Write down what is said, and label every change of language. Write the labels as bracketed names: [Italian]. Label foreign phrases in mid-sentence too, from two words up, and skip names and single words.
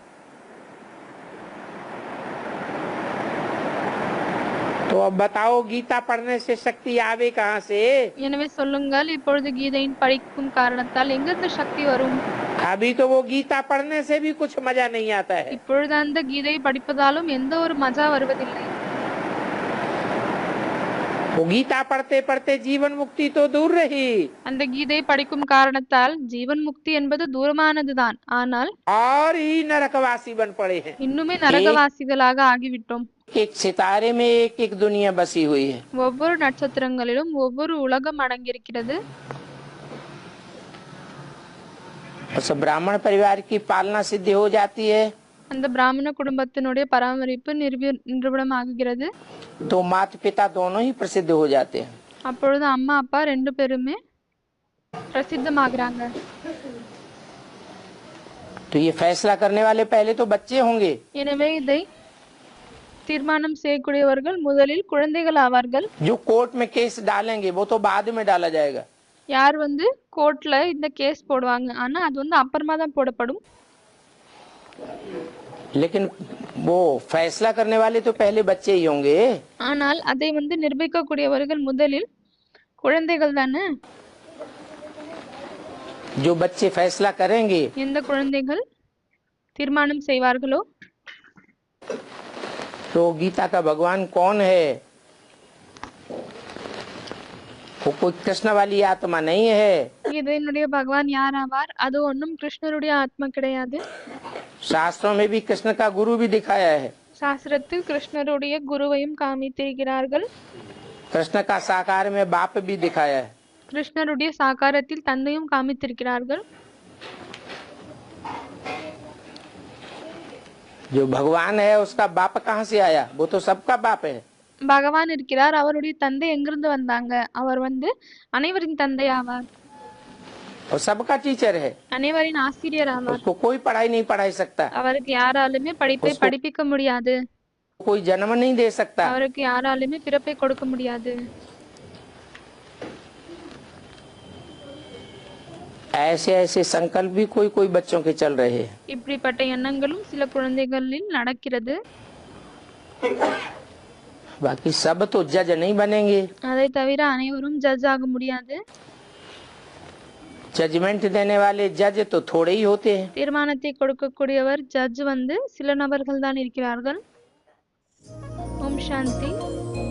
[Hindi] तो अब बताओ गीता पढ़ने से शक्ति आवे कहाँ से? [Tamil] எனவே சொல்லுங்கள், இப்பொழுது கீதையின் படிக்கும் காரணத்தால் எங்கிருந்து சக்தி வரும்? [Hindi] अभी तो वो गीता पढ़ने से भी कुछ मजा नहीं आता है। [Tamil] இப்பொழுது அந்த கீதை படிப்பதாலும் எந்த ஒரு மஜா வருவதில்லை. [Hindi] वो गीता पढ़ते पढ़ते जीवन मुक्ति तो दूर रही [Tamil] அந்த கீதை படிக்கும் காரணத்தால் ஜீவன் முக்தி என்பது தூரமானதுதான். ஆனால் [Hindi] और ही नरकवासी बन पड़े हैं। [Tamil] இன்னுமே நரகவாசிகளாக ஆகிவிட்டோம். [Hindi] एक सितारे में एक एक दुनिया बसी हुई है। [Tamil] ஒவ்வொரு நட்சத்திரங்களிலும் ஒவ்வொரு உலகம் அடங்கியிருக்கிறது. [Hindi] उस ब्राह्मण परिवार की पालना सिद्ध हो जाती है [Tamil] அந்த பிராமண குடும்பத்தினுடைய பராமரிப்பு நிரூபணமாகுகிறது. [Hindi] तो माता पिता दोनों ही प्रसिद्ध हो जाते हैं। [Tamil] அப்பொழுது அம்மா அப்பா ரெண்டு பேருமே பிரசித்தமாகறாங்க. [Hindi] तो ये फैसला करने वाले पहले तो बच्चे होंगे। [Tamil] எனவே இதை தீர்மானம் செய்யக்கூடியவர்கள் முதலில் குழந்தைகள் ஆவார்கள். [Hindi] जो कोर्ट में केस डालेंगे वो तो बाद में डाला जाएगा। [Tamil] யார் வந்து கோர்ட்ல இந்த கேஸ் போடுவாங்க, ஆனா அது வந்து அப்புறமா தான் போடப்படும். [Hindi] लेकिन वो फैसला करने वाले तो पहले बच्चे ही होंगे। [Tamil] ஆனால் அதை வந்து நிர்ணயிக்கக்கூடியவர்கள் முதலில் குழந்தைகள் தானே. [Hindi] जो बच्चे फैसला करेंगे [Tamil] எந்த குழந்தைகள் தீர்மானம் செய்வார்களோ [Hindi] तो गीता का भगवान कौन है? वो कोई कृष्ण वाली आत्मा नहीं है। [Tamil] இதனுடைய பகவான் யார் ஆவார்? அது ஒன்றும் கிருஷ்ணருடைய ஆத்மா கிடையாது. [Hindi] शास्त्रों में भी कृष्ण का गुरु भी दिखाया है। [Tamil] சாஸ்திரத்தில் கிருஷ்ணருடைய குருவையும் காமித்திருக்கிறார்கள். [Hindi] कृष्ण का साकार में बाप भी दिखाया है। [Tamil] கிருஷ்ணருடைய சாகாரத்தில் தந்தையும் காமித்திருக்கிறார்கள். [Hindi] जो भगवान है उसका बाप कहाँ से आया? वो तो सबका बाप है। [Tamil] பகவான் இருக்கிறார், அவருடைய தந்தை எங்கிருந்து வந்தாங்க? அவர் வந்து அனைவரின் தந்தை ஆவார். [Hindi] और सबका टीचर है। [Tamil] அனைவரின் ஆசிரியர் ஆவார். [Hindi] उसको कोई पढ़ाई नहीं पढ़ाई सकता। [Tamil] அவருக்கு யாராலுமே படிப்பை படிப்பிக்க முடியாது. [Hindi] कोई जन्म नहीं दे सकता। [Tamil] அவருக்கு யாராலுமே பிறப்பை கொடுக்க முடியாது. [Hindi] ऐसे ऐसे संकल्प भी कोई कोई बच्चों के चल रहे हैं। [Tamil] இப்படிப்பட்ட எண்ணங்களும் சில குழந்தைகளில் நடக்கிறது. [Hindi] बाकी सब तो जज नहीं बनेंगे। [Tamil] அதை தவிர அனைவரும் ஜட்ஜ் ஆக முடியாது. [Hindi] जजमेंट देने वाले जज तो थोड़े ही होते हैं। [Tamil] தீர்மானத்தை கொடுக்கக்கூடியவர் ஜட்ஜ் வந்து சில நபர்கள் தான் இருக்கிறார்கள். ஓம் சாந்தி.